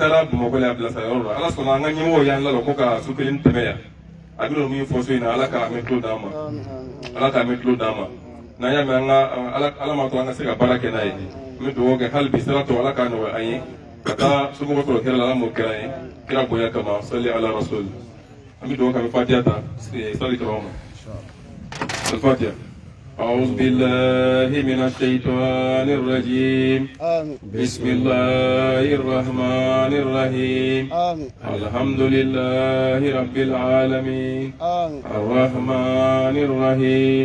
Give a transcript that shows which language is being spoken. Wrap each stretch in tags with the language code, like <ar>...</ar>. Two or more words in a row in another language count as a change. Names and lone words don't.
<bm>taa Bamakɔ la bilasira yɔrɔ la ala sɔnna an ka ɲɛmɔgɔw y'an ladon ko ka so kelen tɛmɛ yan a bɛna min fɔ so in na ala k'a mɛn tulo d'an ma ala k'a mɛn tulo d'an ma n'an y'a mɛn an ka ala ma to an ka se ka baara kɛ n'a ye an bɛ dugawu kɛ hali bi sira tɔ ala k'a nɔgɔya an ye ka taa somɔgɔw sɔrɔ kɛra la ala m'o kɛra an ye kira bonya kama</bm> <ar>صلى على الرسول</ar> <bm>an bɛ dugawu kɛ an bɛ fatiha ta sali kɛra</bm> <ar>ma الفاتحة أعوذ بالله من الشيطان الرجيم بسم الله الرحمن الرحيم الحمد لله رب العالمين الرحمن الرحيم</ar>